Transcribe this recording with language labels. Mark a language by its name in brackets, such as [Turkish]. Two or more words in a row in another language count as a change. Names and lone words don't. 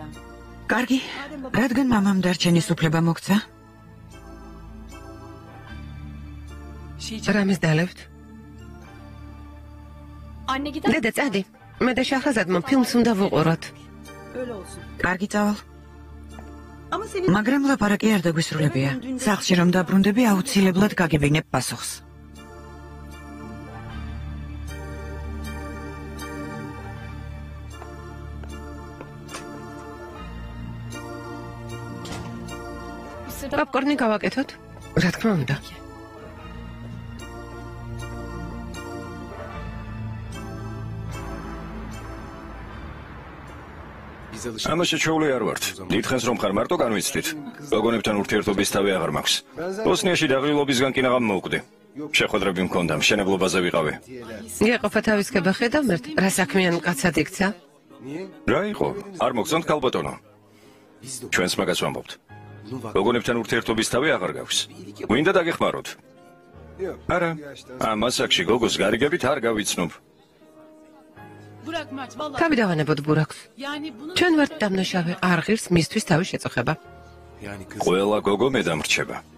[Georgian] კარგი. რადგან მამამ დარჩენის უფლება მოგცა? [Turkish] şey [Georgian] რამეს დალევთ? [Turkish] Anne gider. [Georgian] დედა წადი. მე და შაჰრაზადმა ფილმს უნდა ვუყუროთ. [Turkish] Öyle olsun. [Georgian] კარგი წავალ. [Turkish] Ama senin [Georgian] მაგრამ ლაპარაკი არ დაგვისრულებია. სახლში რომ დაბრუნდები, აუცილებლად გაგებინებ პასუხს. [Turkish] Bir sırada [Georgian] პოპკორნი გავაკეთოთ? რა თქმა უნდა. ამაში ჩეული არ ვართ. დიდხანს რომ ხარ მარტო განვიცდით. გოგონებთან ურთიერთობის თავი აღარ მაქვს. ბოსნიაში დაღლილობისგან კი ნაღამ მოვკვდი. შეხვედრები მქონდა, მშენებლობაზე ვიყავი. გეყოფა თავისკება ხედავთ, რა საქმიან კაცად იქცა? რა იყო? არ მოგწონთ ქალბატონო? ჩვენს მაგას ვამბობთ. გოგონებთან ურთიერთობის თავი აღარ გაქვს. გვინდა დაგეხმაროთ? არა, ამ ასაკში გოგოს გარიგებით არ გავიცნობ. [Turkish] Bırak Mert vallahi. [Georgian] თავი დავანებოთ ბურაკს. [Turkish] Yani bunu [Georgian] ჩვენ ვართ დამნაშავე, არ ღირს მისთვის თავი შეწოხება. [Turkish] Yani kız. [Georgian] ყველა გოგო მე დამრჩება.